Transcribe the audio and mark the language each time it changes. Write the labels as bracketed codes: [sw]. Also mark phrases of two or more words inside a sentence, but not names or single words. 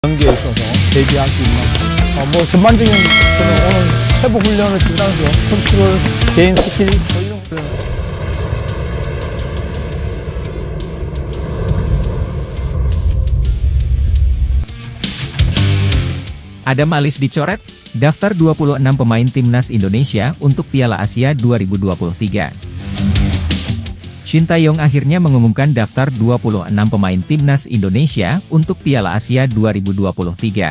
[ko] 경기에 있어서 대비할 수 있는 전반적인 저는 오늘 회복 훈련을 준다면서 컨트롤, 개인 스킬 이런 거. [id] Adam Alizé dicoret, daftar 26 pemain timnas Indonesia untuk Piala Asia 2023. Shin Tae-yong akhirnya mengumumkan daftar 26 pemain timnas Indonesia untuk Piala Asia 2023.